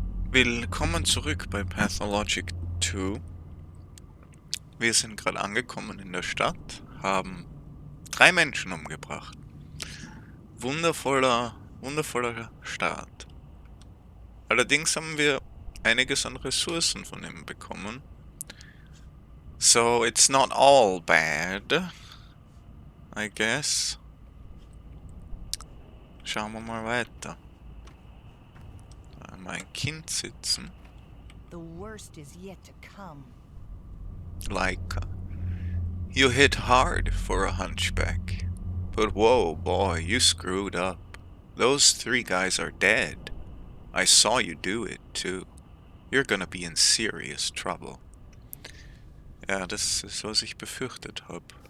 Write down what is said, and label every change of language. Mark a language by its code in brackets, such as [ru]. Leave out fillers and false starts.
[de] Willkommen zurück bei Pathologic 2. Wir sind gerade angekommen in der Stadt, haben 3 Menschen umgebracht. Wundervoller Start. Allerdings haben wir einiges an Ressourcen von ihm bekommen. [en] So it's not all bad, I guess. [de] Schauen wir mal weiter. Da haben wir ein Kind sitzen. [en] The worst is yet to come. Like, you hit hard for a hunchback. But whoa, boy, you screwed up. Those 3 guys are dead. I saw you do it, too. You're gonna be in serious trouble. [de] Ja, das ist, was ich befürchtet habe.